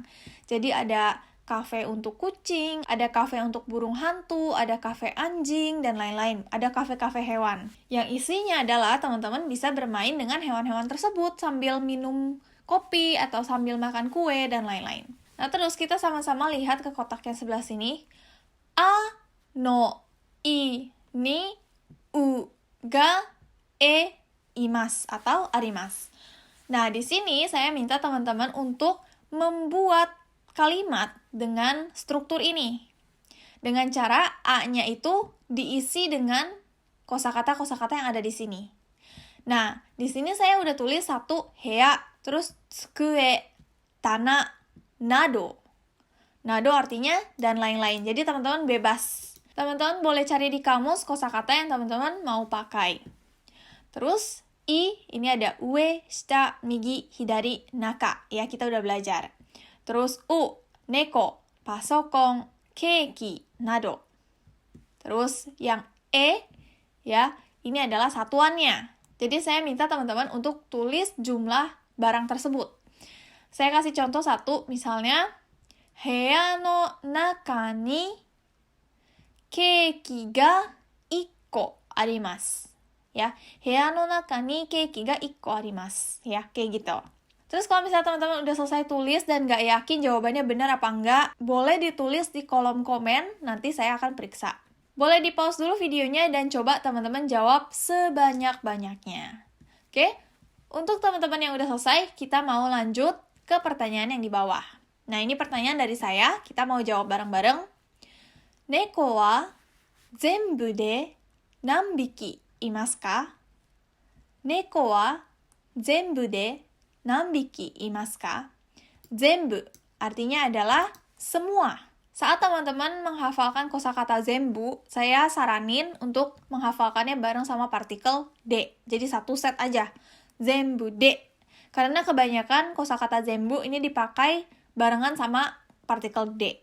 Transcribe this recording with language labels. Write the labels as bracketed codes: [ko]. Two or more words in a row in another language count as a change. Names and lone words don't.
[id] Jadi ada kafe untuk kucing, ada kafe untuk burung hantu, ada kafe anjing, dan lain-lain. Ada kafe-kafe hewan. Yang isinya adalah teman-teman bisa bermain dengan hewan-hewan tersebut sambil minum kopi atau sambil makan kue, dan lain-lain. Nah, terus kita sama-sama lihat ke kotak yang sebelah sini. [ja] A、の、I、に、u、が、e、います atau あります. [id] Nah, di sini saya minta teman-teman untuk membuat kalimat dengan struktur ini. Dengan cara A-nya itu diisi dengan kosakata-kosakata yang ada di sini. Nah, di sini saya udah tulis 1 hea, terus tsukue, tana, nado. Nado artinya dan lain-lain. Jadi teman-teman bebas. Teman-teman boleh cari di kamus kosakata yang teman-teman mau pakai. Terus ini ada [ja] 上、下、右、左、中. [id] Ya, kita udah belajar. Terus neko, [ja] パソコン、ケーキ、など. [id] Terus yang ya, ini adalah satuannya. Jadi saya minta teman-teman untuk tulis jumlah barang tersebut. Saya kasih contoh 1, misalnya, [ja] 部屋の中にケーキが1あります. Ya, 部屋の中にケーキが1あります. [id] Ya, kayak gitu. Terus kalau misalnya teman-teman udah selesai tulis dan nggak yakin jawabannya benar apa enggak, boleh ditulis di kolom komen, nanti saya akan periksa. Boleh di-pause dulu videonya dan coba teman-teman jawab sebanyak-banyaknya. Oke? Untuk teman-teman yang udah selesai, kita mau lanjut ke pertanyaan yang di bawah. Nah, ini pertanyaan dari saya, kita mau jawab bareng-bareng. [ja] 猫は全部で何匹いますか? 猫は全部で何匹いますか? [id] Zenbu artinya adalah semua. Saat teman-teman menghafalkan kosakata zenbu, saya saranin untuk menghafalkannya bareng sama partikel de. Jadi 1 set aja. [ja] 全部で. [id] Karena kebanyakan kosakata zenbu ini dipakai barengan sama partikel de.